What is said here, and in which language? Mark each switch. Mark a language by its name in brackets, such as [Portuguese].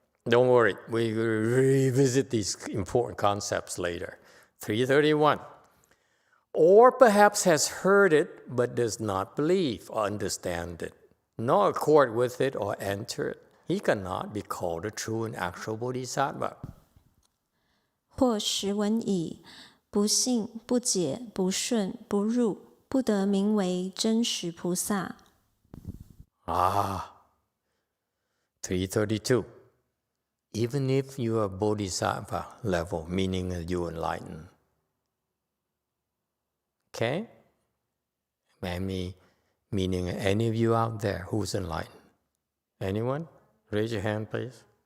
[English] Don't worry, we will revisit these important concepts later. 331. Or perhaps has heard it, but does not believe or understand it, nor accord with it or enter it. He cannot be called a true and actual bodhisattva. [Chinese] 或识闻已，不信、不解、不顺、不入，不得名为真实菩萨。 [English] 332. Even if you are bodhisattva level, meaning you enlighten. Okay? Meaning any of you out there who's enlightened. Anyone? Raise your hand, please.